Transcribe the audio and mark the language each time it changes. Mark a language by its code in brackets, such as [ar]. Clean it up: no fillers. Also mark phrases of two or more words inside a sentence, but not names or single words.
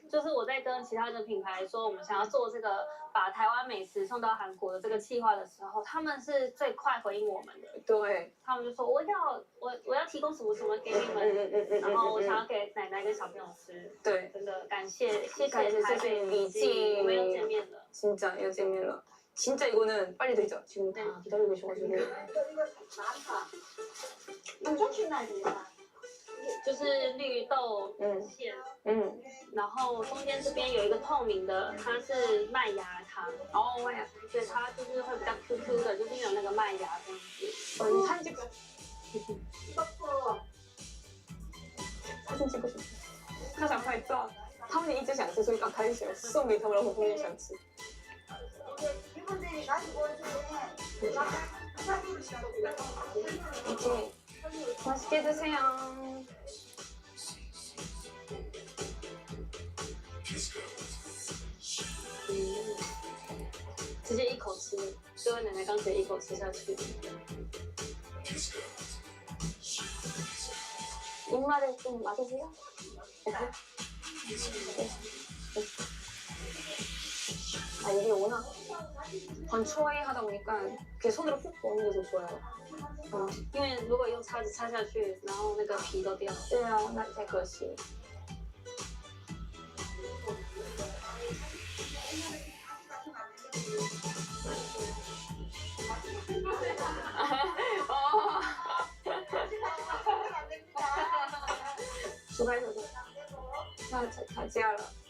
[zh] 就是我在跟其他的品牌说，我们想要做这个把台湾美食送到韩国的这个计划的时候，他们是最快回应我们的。对，他们就说我要提供什么什么给你们，然后我想要给奶奶跟小朋友吃。对，真的感谢台北李记，我们又见面了。 진짜又见面了. [ko] 진짜 이거는 빨리 드리자. 지금 다 기다리고 계셔가지고. [zh] 就是绿豆馅，然后中间这边有一个透明的，它是麦芽糖，麦芽糖，对，它就是会比较 QQ 的，就是有那个麦芽这样子。 [ko] 사진 찍고 싶어. [zh] 他想拍照，他们一直想吃，所以刚开始送给他们，然后他们也想吃。 [ko] 이제 맛있게 드세요. [zh] 直接一口吃，就跟奶奶刚才一口吃下去。 [ko] 입맛에 좀 맞으세요? 아 이게 워낙 건초에 하다 보니까 그게 손으로 훅 먹는 게 더 좋아요. [zh] 因为如果用叉子插下去，然后那个皮都掉了。对啊，那太可惜了。出开手的，那吵架了。